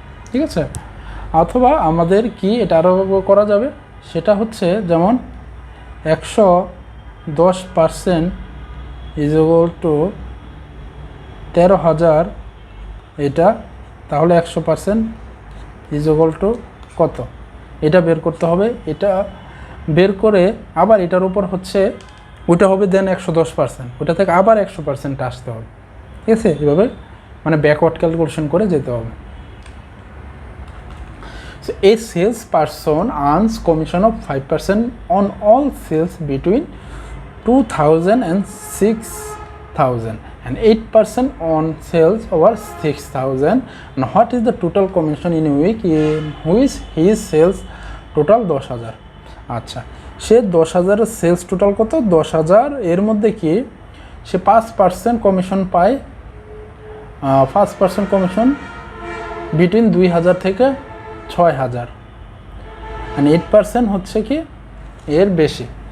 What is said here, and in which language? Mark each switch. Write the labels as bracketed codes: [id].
[bn] ঠিক আছে, অথবা আমাদের কি এটা আরও করা যাবে, সেটা হচ্ছে যেমন 110% [en] is equal to [bn] 13,000, এটা তাহলে 100% ইজ ইকুয়াল টু কত, এটা বের করতে হবে। এটা বের করে আবার এটার উপর হচ্ছে ওইটা হবে দেন 110%, ওটা থেকে আবার 100% আসতে হবে। ঠিক আছে, এভাবে মানে ব্যাকওয়ার্ড ক্যালকুলেশন করে যেতে হবে। [en] So a salesperson earns commission of 5% on all sales between 2,000 and 6,000 and 8% on sales over 6,000. And what is the total commission in a week in which his sales total 10,000? [bn] আচ্ছা, সে 10,000 sales total কত? 10,000, এর মধ্যে কি সে 5% commission পায়, 5% commission between 2,000 থেকে 6,000, মানে 8% হচ্ছে কি এর বেশি।